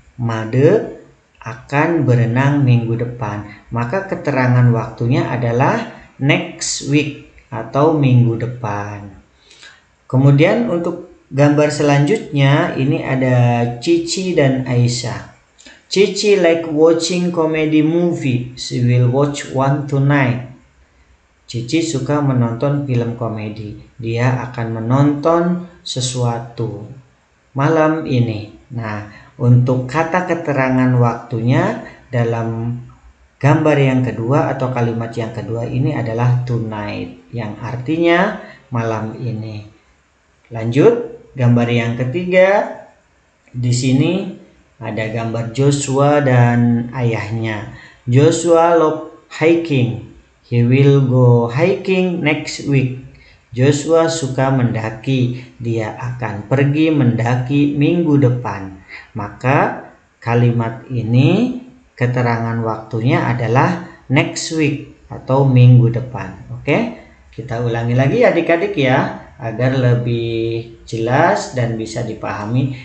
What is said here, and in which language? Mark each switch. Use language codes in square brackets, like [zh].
[id] Mother akan berenang minggu depan. Maka keterangan waktunya adalah next week atau minggu depan. Kemudian untuk gambar selanjutnya ini ada Cici dan Aisyah. [en] Cici like watching comedy movie. She will watch one tonight. [id] Cici suka menonton film komedi. Dia akan menonton sesuatu malam ini. Nah, untuk kata keterangan waktunya dalam gambar yang kedua atau kalimat yang kedua ini adalah tonight, yang artinya malam ini. Lanjut, gambar yang ketiga. Di sini ada gambar Joshua dan ayahnya. [en] Joshua love hiking. He will go hiking next week. [id] Joshua suka mendaki. Dia akan pergi mendaki minggu depan. Maka kalimat ini keterangan waktunya adalah next week atau minggu depan. Oke? Kita ulangi lagi adik-adik ya, agar lebih jelas dan bisa dipahami.